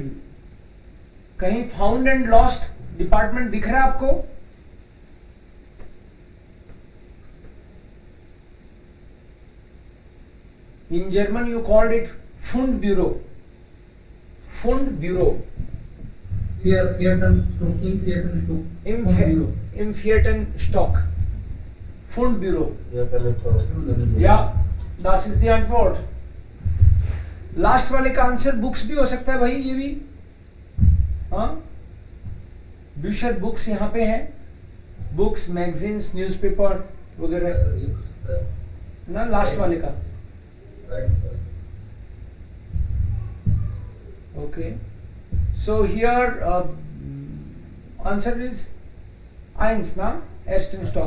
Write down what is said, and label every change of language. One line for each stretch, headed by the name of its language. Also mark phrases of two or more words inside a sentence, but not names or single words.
Hindi: कहीं
English: found and lost department
Hindi: दिख रहा है आपको?
English: In German you called it
German: Fund Büro. Fundbüro. Im Vierten Stock. Fund Büro. Ja, das ist die Antwort.
Hindi: लास्ट वाले का
English: answer books
Hindi: भी हो सकता है भाई, ये भी. हाँ, बिशर बुक्स यहाँ पे है.
English: books, magazines, newspaper
Hindi: वगैरह ना, लास्ट वाले का.
English: okay, so here answer is eins ना,
German: Ersten Stock.